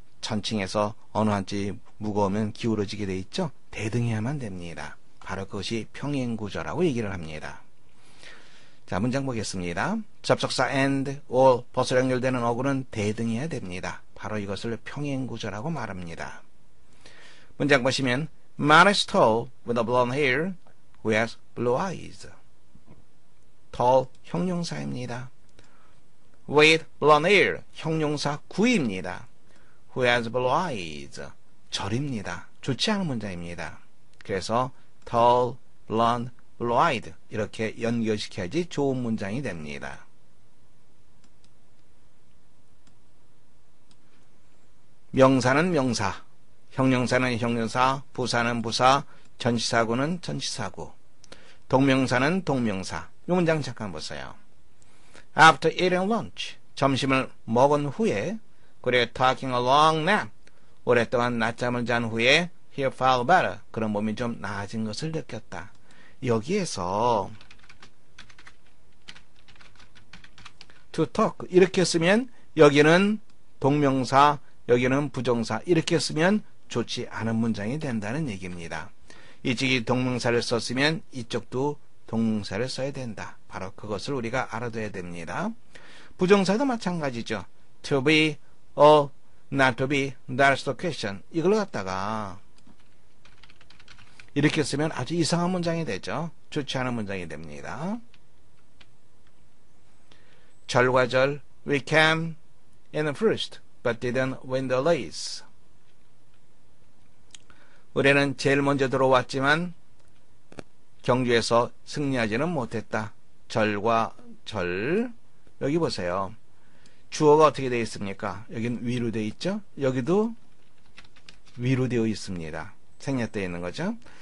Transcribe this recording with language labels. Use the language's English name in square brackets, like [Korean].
[Korean] 천칭에서 어느 한쪽이 무거우면 기울어지게 돼 있죠. 대등해야만 됩니다. 바로 그것이 평행구조라고 얘기를 합니다. 자, 문장 보겠습니다. 접속사 and, or, 벗으로 연결되는 어구는 대등해야 됩니다. 바로 이것을 평행구조라고 말합니다. [English] 문장 보시면 Man is tall with a blonde hair who has blue eyes. [Korean] tall 형용사입니다. with blonde hair 형용사 구입니다. who has blue eyes 절입니다. 좋지 않은 문장입니다. 그래서 tall, blonde, blue-eyed 이렇게 연결시켜야지 좋은 문장이 됩니다. 명사는 명사, 형용사는 형용사, 부사는 부사, 전치사구는 전치사구, 동명사는 동명사. 이 문장 잠깐 보세요. [English] After eating lunch, [Korean] 점심을 먹은 후에 그래 [English] taking a long nap, [Korean] 오랫동안 낮잠을 잔 후에 [English] he felt better, [Korean] 그런 몸이 좀 나아진 것을 느꼈다. 여기에서 to talk 이렇게 쓰면 여기는 동명사, 여기는 부정사 이렇게 쓰면 좋지 않은 문장이 된다는 얘기입니다. 이쪽이 동명사를 썼으면 이쪽도 동명사를 써야 된다. 바로 그것을 우리가 알아둬야 됩니다. 부정사도 마찬가지죠. [English] to be or not to be, that's the question. [Korean] 이걸 갖다가 이렇게 쓰면 아주 이상한 문장이 되죠. 좋지 않은 문장이 됩니다. 절과 절, [English] we came in first, but didn't win the race. [Korean] 우리는 제일 먼저 들어왔지만 경주에서 승리하지는 못했다. 절과 절, 여기 보세요. 주어가 어떻게 되어 있습니까? 여기는 위로 되어 있죠? 여기도 위로 되어 있습니다. 생략되어 있는 거죠.